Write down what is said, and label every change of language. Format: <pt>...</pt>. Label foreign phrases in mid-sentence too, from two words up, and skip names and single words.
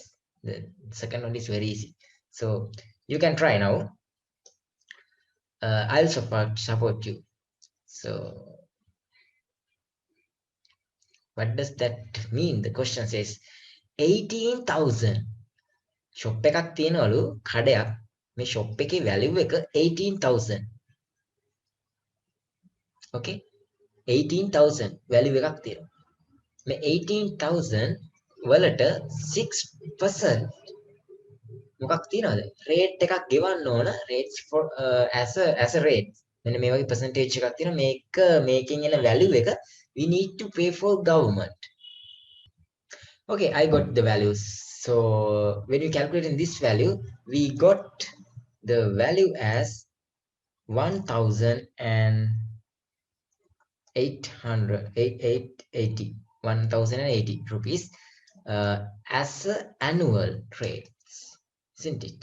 <en>The second one is very easy. So you can try now. I'll support you. So what does that mean? The question says 18,000.</en> <si>Shop එකක් තියෙනවලු කඩයක්. මේ shop එකේ value එක 18,000. Okay? 18,000 value එකක් තියෙනවා. මේ 18,000 වලට 6% මොකක් තියනවද? rate එකක් ගෙවන්න ඕන.</si> <en>rates for as a rate.</en> <si>මෙන්න මේ වගේ percentage එකක් තියෙනවා. මේක මේකෙන් එන value එක</si> <en>we need to pay for government. Okay, I got the values. So when you calculate in this value, we got the value as 1,080 rupees as an annual rate, isn't it?</en>